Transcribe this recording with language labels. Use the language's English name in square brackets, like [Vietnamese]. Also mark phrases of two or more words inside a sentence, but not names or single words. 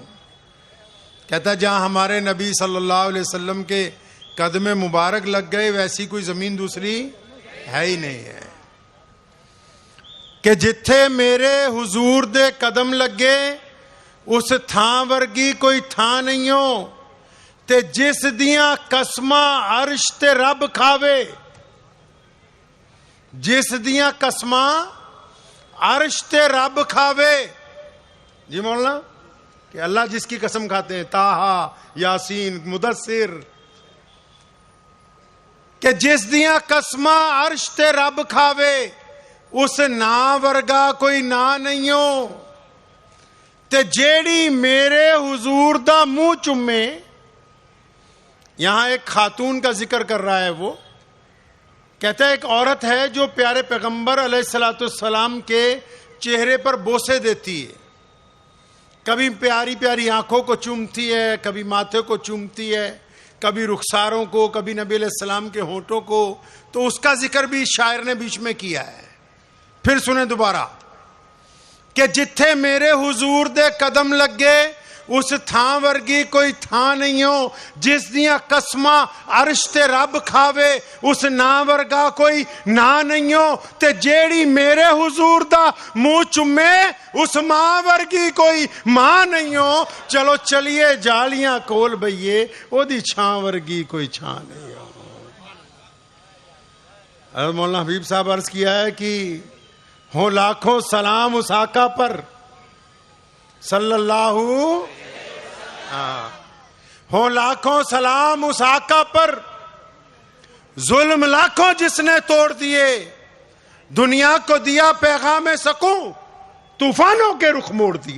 [Urdu] کہتا جہاں ہمارے نبی [Arabic] صلی اللہ علیہ وسلم [Urdu] کے قدم مبارک لگ گئے ویسی کوئی زمین دوسری ہے ہی نہیں ہے۔ [Punjabi] کہ جتھے میرے حضور دے قدم لگے اس تھان ورگی کوئی تھان نہیں ہو، تے جس دیاں قسماں عرش تے رب کھاوے، جس دیاں قسماں عرش تے رب کھاوے۔ [Urdu] جی مولانا کہ اللہ جس کی قسم کھاتے ہیں، [Punjabi] طٰہٰ، یاسین، مدثر، کہ جس دیاں قسماں عرش تے رب کھاوے اس نا ورگا کوئی نا نہیں ہو، تے جیڑی میرے حضور دا منہ چومے۔ [Urdu] یہاں ایک خاتون کا ذکر کر رہا ہے، وہ کہتا ہے ایک عورت ہے جو پیارے پیغمبر [Arabic] علیہ الصلوۃ والسلام [Urdu] کے چہرے پر بوسے دیتی ہے، کبھی پیاری پیاری آنکھوں کو چومتی ہے، کبھی ماتھے کو چومتی ہے، کبھی رخساروں کو، کبھی نبی [Arabic] علیہ السلام [Urdu] کے ہونٹوں کو۔ تو اس کا ذکر بھی شاعر نے بیچ میں کیا ہے۔ پھر سنیں دوبارہ [Punjabi] کہ جتھے میرے حضور دے قدم لگے اس تھان ورگی کوئی تھان نہیں ہو، جس دیاں قسماں عرش تے رب کھاوے اس نا ورگا کوئی نا نہیں ہو، تے جیڑی میرے حضور دا منہ چومے اس ماں ورگی کوئی ماں نہیں ہو۔ چلو چلیے جالیاں کول بئیے، او دی چھاں ورگی کوئی چھاں نہیں ہو۔ [Urdu] حضرت مولانا حبیب صاحب عرض کیا ہے کہ ہوں لاکھوں سلام اس آقا پر [Arabic] صلی اللہ [Urdu] ہوں لاکھوں سلام اس آقا پر، ظلم لاکھوں جس نے توڑ دیے، دنیا کو دیا پیغام سکون، طوفانوں کے رخ موڑ دیے۔